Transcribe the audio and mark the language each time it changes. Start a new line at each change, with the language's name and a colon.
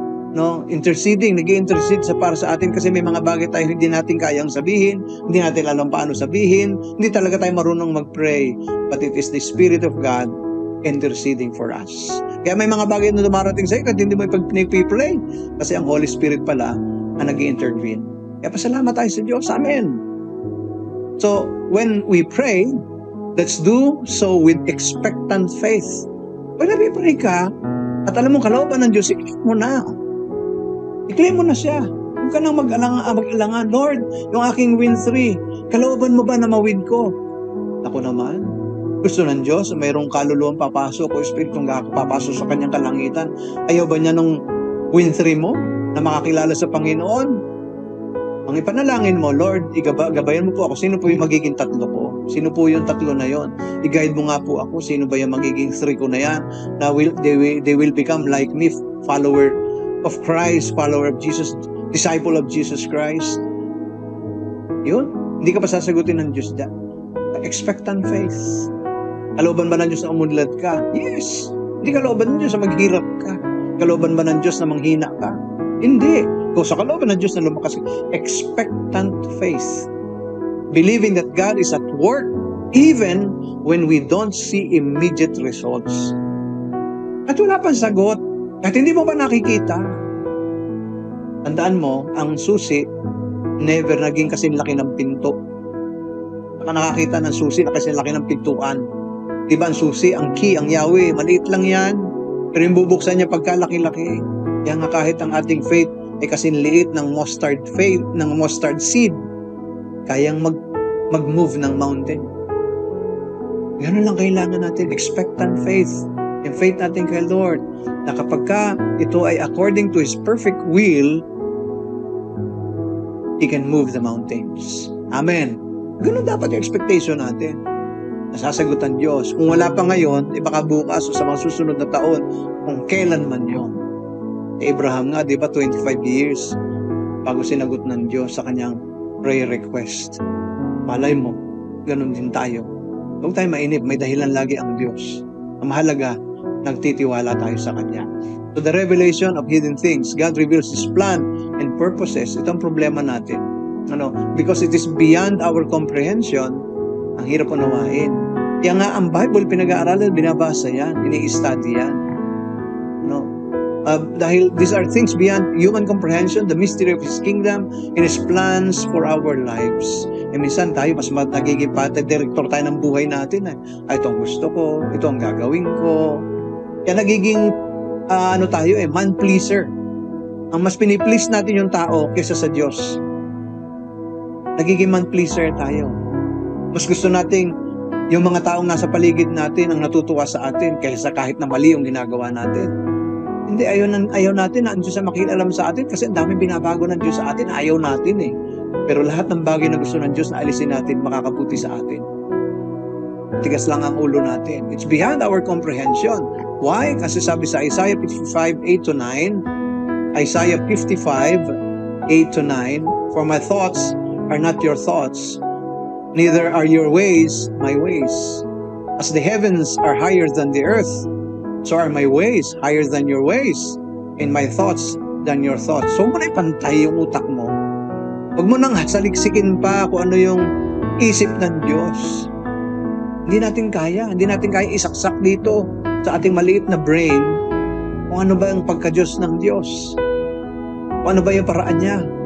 Filipino: No, nag-i-intercede para sa atin kasi may mga bagay tayo hindi natin kayang sabihin, hindi natin alam paano sabihin, hindi talaga tayo marunong mag-pray,
English: but it is the Spirit of God interceding for us.
Filipino: Kaya may mga bagay na dumarating sa iyo kasi hindi mo ipag-pray kasi ang Holy Spirit pala ang nag-i-intervene. Kaya pasalamat tayo sa Diyos. Amen.
English: So, when we pray, let's do so with expectant faith.
Filipino: Pag nabipray ka, at alam mo kalooban ng Diyos, i-claim mo na. I-claim mo na siya. Huwag ka nang mag-alangan. Lord, yung aking win 3, kalooban mo ba na ma-win ko? Ako naman, gusto ng Diyos, mayroong kaluluwang papasok o espiritong papasok sa kanyang kalangitan. Ayaw ba niya nung win 3 mo na makakilala sa Panginoon? Ang ipanalangin mo, Lord, gabayan mo po ako. Sino po yung magiging 3 ko? Sino po yung 3 na yon? I-guide mo nga po ako. Sino ba yung magiging 3 ko na yan?
English: Na they will become like me, follower of Christ, follower of Jesus, disciple of Jesus Christ.
Filipino: Yun. Hindi ka pa sasagutin ng Diyos dyan.
English: Expectant faith.
Filipino: Kalooban ba ng Diyos na umunlad ka? Yes. Hindi kalooban ng Diyos na maghirap ka. Kalooban ba ng Diyos na manghina ka? Hindi. Kung sa kalooban ng Diyos na lumakas ka, expectant faith.
English: Believing that God is at work even when we don't see immediate results.
Filipino: At wala pang sagot. At hindi mo pa nakikita. Tandaan mo, ang susi never naging kasing laki ng pinto. Baka nakakita ng susi na kasing laki ng pintuan. Diba ang susi, ang key, ang Yahweh, maliit lang yan. Pero yung bubuksan niya pagkalaki-laki. Kaya nga kahit ang ating faith ay kasing liit ng mustard faith, ng mustard seed, kayang mag-move ng mountain. Ganun lang kailangan natin,
English: expectant faith.
Filipino: Yung faith natin kay Lord, na kapag ka ito ay
English: according to His perfect will, He can move the mountains. Amen.
Filipino: Ganun dapat yung expectation natin. Nasasagutan Diyos. Kung wala pa ngayon, baka bukas o sa mga susunod na taon, kung kailan man yun. Abraham nga, di ba, 25 years bago sinagot ng Diyos sa kanyang prayer request. Malay mo, ganun din tayo. Huwag tayo mainip, may dahilan lagi ang Diyos. Ang mahalaga, nagtitiwala tayo sa Kanya.
English: So the revelation of hidden things, God reveals His plan and purposes.
Filipino: Ito ang problema natin.
English: Because it is beyond our comprehension,
Filipino: ang hirap unawain. Kaya nga ang Bible, pinag-aaralan, binabasa yan, ini-study yan.
English: Dahil these are things beyond human comprehension, the mystery of His kingdom and His plans for our lives.
Filipino: Minsan tayo, mas nagiging director tayo ng buhay natin. Ito ang gusto ko, ito ang gagawin ko. Kaya nagiging, tayo man-pleaser. Ang mas piniplease natin yung tao kaysa sa Diyos. Nagiging man-pleaser tayo. Mas gusto nating yung mga taong nasa paligid natin ang natutuwa sa atin kaysa kahit na mali yung ginagawa natin. Hindi, ayaw natin na ang Diyos ang makialam sa atin kasi ang daming binabago ng Diyos sa atin. Ayaw natin eh. Pero lahat ng bagay na gusto ng Diyos na alisin natin, makakabuti sa atin. Tigas lang ang ulo natin.
English: It's beyond our comprehension. Why?
Filipino: Kasi sabi sa
English: Isaiah 55:8-9, Isaiah 55:8-9, for my thoughts are not your thoughts, neither are your ways my ways. As the heavens are higher than the earth, so are my ways higher than your ways, and my thoughts than your thoughts.
Filipino: So, huwag mo na ipantay yung utak mo. Huwag mo nang saliksikin pa kung ano yung isip ng Diyos. Hindi natin kaya isaksak dito sa ating maliit na brain kung ano ba yung pagka-Diyos ng Diyos. Kung ano ba yung paraan niya.